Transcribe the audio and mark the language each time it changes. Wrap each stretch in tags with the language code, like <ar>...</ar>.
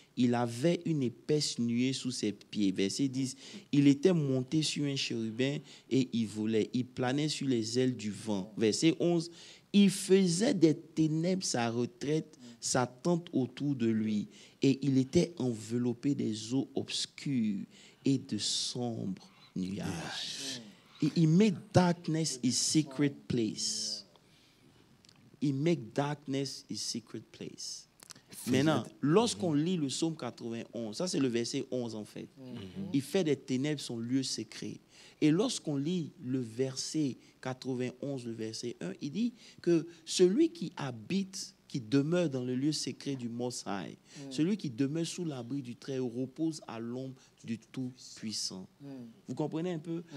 <fr>Il avait une épaisse nuée sous ses pieds. Verset 10, il était monté sur un chérubin et il volait. Il planait sur les ailes du vent. Verset 11, il faisait des ténèbres sa retraite, sa tente autour de lui. Et il était enveloppé des eaux obscures et de sombres nuages.</fr> <en>He make darkness his secret place. He make darkness his secret place.</en> <fr>Maintenant, lorsqu'on lit le psaume 91, ça c'est le verset 11 en fait, il fait des ténèbres son lieu secret. Et lorsqu'on lit le verset 91, le verset 1, il dit que celui qui habite, qui demeure dans le lieu secret du Most High, celui qui demeure sous l'abri du Très-Haut repose à l'ombre du Tout-Puissant. Vous comprenez un peu?</fr>